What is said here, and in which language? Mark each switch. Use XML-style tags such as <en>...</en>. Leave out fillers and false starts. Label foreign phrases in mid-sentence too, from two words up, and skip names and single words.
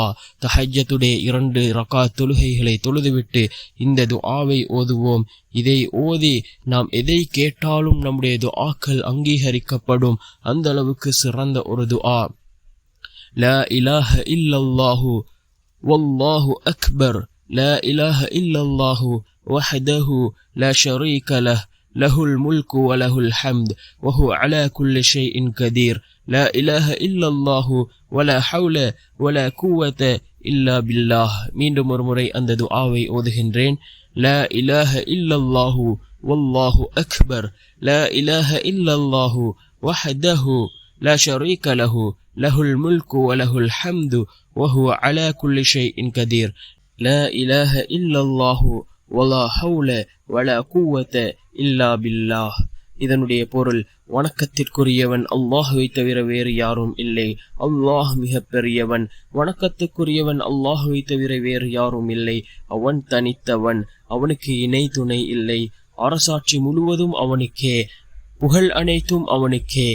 <ta>தஹஜ்ஜுடைய 2 ரக்காத் தொழுகைகளை தொழுதுவிட்டு இந்த துஆவை ஓதுவோம். இதை ஓதி நாம் எதை கேட்டாலும் நம்முடைய துஆக்கள் அங்கீகரிக்கப்படும். அந்த அளவுக்கு சிறந்த ஒரு துஆ.</ta> <ar>لا إله إلا الله والله أكبر. لا إله إلا الله وحده لا شريك له له الملك وله الحمد وهو على كل شيء قدير. لا إله إلا الله ولا حول ولا قوة إلا بالله.</ar> <ta>மீண்டும் ஒரு முறை அந்த துஆவை ஓதுகின்றேன்.</ta> <ar>لا إله إلا الله والله أكبر. لا إله إلا الله وحده لا شريك له له الملك وله الحمد وهو على كل شيء قدير. لا إله إلا الله ولا حول ولا قوة إلا بالله.</ar> <ta>இதனுடைய பொருள், வணக்கத்திற்குரியவன் அல்லாஹ்வை தவிர வேறு யாரும் இல்லை. அல்லாஹ் மிக பெரியவன். வணக்கத்துக்குரியவன் அல்லாஹ்வை தவிர வேறு யாரும் இல்லை. அவன் தனித்தவன், அவனுக்கு இணை துணை இல்லை. அரசாட்சி முழுவதும் அவனுக்கே, புகழ் அனைத்தும் அவனுக்கே.</ta>